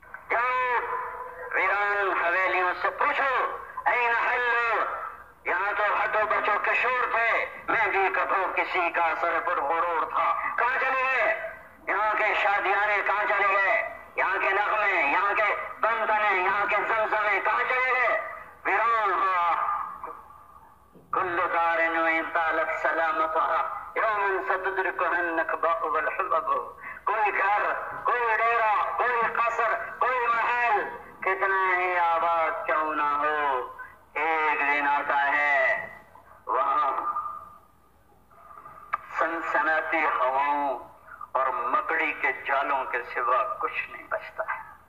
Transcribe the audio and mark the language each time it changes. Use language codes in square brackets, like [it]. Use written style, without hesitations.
[ur] جاؤ ویران حویلیوں سے پوچھو این حلو یہاں تو ہٹو بچوں کے شور تھے مہندی کپڑوں کسی کا سر پر غرور تھا کہاں چلے گئے. یہاں کے شادیانے کہاں چلے گئے یہاں کے نغمے یہاں کے بندنے یہاں کے زمزمے کہاں چلے گئے. [ar] ویران کل دار وإن طالت سلامتها يوما ستدركها النكباء والحبب. [ur] کوئی گھر کوئی ڈیرا کوئی قصر کوئی محل کتنا ہی آباد کیوں نہ ہو ایک دن آتا ہے وہاں سنسناتی ہواؤں اور مکڑی کے جالوں کے سوا کچھ نہیں بچتا ہے.